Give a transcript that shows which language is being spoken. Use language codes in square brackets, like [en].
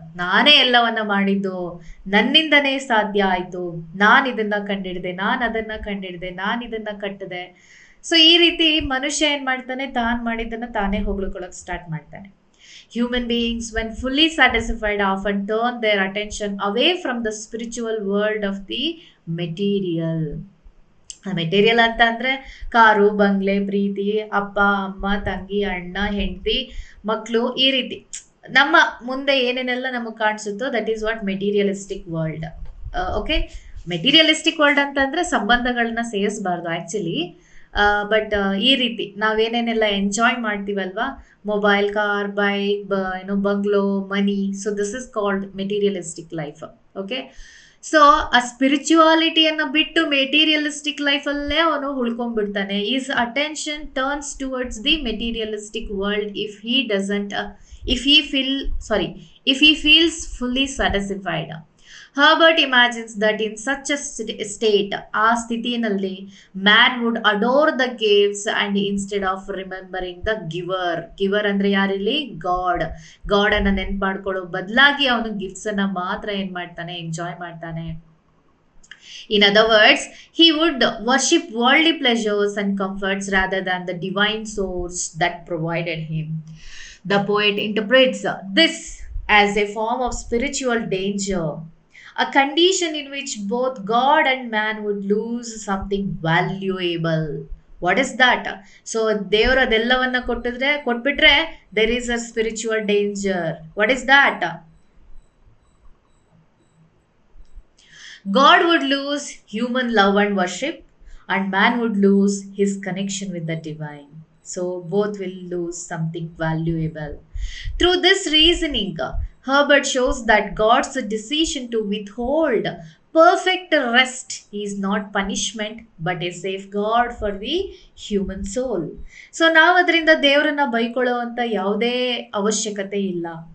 [kn] ನಾನೇ ಎಲ್ಲವನ್ನ ಮಾಡಿದ್ದು, ನನ್ನಿಂದನೇ ಸಾಧ್ಯ ಆಯಿತು, ನಾನು ಇದನ್ನು ಕಂಡಿಡಿದೆ, ನಾನು ಅದನ್ನು ಕಂಡಿಡಿದೆ, ನಾನು ಇದನ್ನು ಕಟ್ಟಿದೆ. ಸೊ ಈ ರೀತಿ ಮನುಷ್ಯ ಏನು ಮಾಡ್ತಾನೆ? ತಾನು ಮಾಡಿದ್ದನ್ನು ತಾನೇ ಹೊಗಳ್ಕೊಳ್ಳೋಕೆ ಸ್ಟಾರ್ಟ್ ಮಾಡ್ತಾನೆ. [en] Human beings, when fully satisfied, often turn their attention away from the spiritual world of the material. [kn] Material ಅಂತ ಅಂದರೆ ಕಾರು, ಬಂಗ್ಲೆ, ಪ್ರೀತಿ, ಅಪ್ಪ, ಅಮ್ಮ, ತಂಗಿ, ಅಣ್ಣ, ಹೆಂಡತಿ, ಮಕ್ಕಳು, ಈ ರೀತಿ ನಮ್ಮ ಮುಂದೆ ಏನೇನೆಲ್ಲ ನಮಗೆ ಕಾಣಿಸುತ್ತೋ [en] That is what materialistic world. [kn] Okay, materialistic world ಅಂತಂದರೆ ಸಂಬಂಧಗಳನ್ನ ಸೇರಿಸಬಾರ್ದು. ಆ್ಯಕ್ಚುಲಿ [en] but [kn] ಈ ರೀತಿ ನಾವೇನೇನೆಲ್ಲ enjoy ಮಾಡ್ತೀವಲ್ವಾ, [en] Mobile, car, bike, bungalow, money, so this is called materialistic life. [kn] Okay, so ಆ ಸ್ಪಿರಿಚುವಾಲಿಟಿಯನ್ನು ಬಿಟ್ಟು ಮೆಟೀರಿಯಲಿಸ್ಟಿಕ್ ಲೈಫಲ್ಲೇ ಅವನು ಉಳ್ಕೊಂಡ್ಬಿಡ್ತಾನೆ. [en] Is attention turns towards the materialistic world if he doesn't if he feel sorry if he feels fully satisfied. Herbert imagines that in such a state, [kn] ಆ ಸ್ಥಿತಿಯಲ್ಲಿ [en] man would adore the gaves and instead of remembering the giver [kn] ಅಂದ್ರೆ ಯಾರಿಲ್ಲಿ god ಅನ್ನ ನೆನ್ಪು ಮಾಡ್ಕೊಳ್ಳೋ ಬದಲಾಗಿ ಅವನು gifts ಅನ್ನ ಮಾತ್ರ ಏನ್ ಮಾಡ್ತಾನೆ, ಎಂಜಾಯ್ ಮಾಡ್ತಾನೆ. [en] In other words, he would worship worldly pleasures and comforts rather than the divine source that provided him. The poet interprets this as a form of spiritual danger, a condition in which both God and man would lose something valuable. What is that? So [kn] ದೇವರು ಅದೆಲ್ಲವನ್ನ ಕೊಟ್ಬಿಟ್ರೆ [en] there is a spiritual danger. What is that? God would lose human love and worship, and man would lose his connection with the divine. So both will lose something valuable. Through this reasoning, Herbert shows that God's decision to withhold perfect rest is not punishment but a safeguard for the human soul. [kn] So ನಾವು ಅದರಿಂದ ದೇವರನ್ನ ಬೈಕೊಳ್ಳುವಂತ ಯಾವುದೇ ಅವಶ್ಯಕತೆ ಇಲ್ಲ.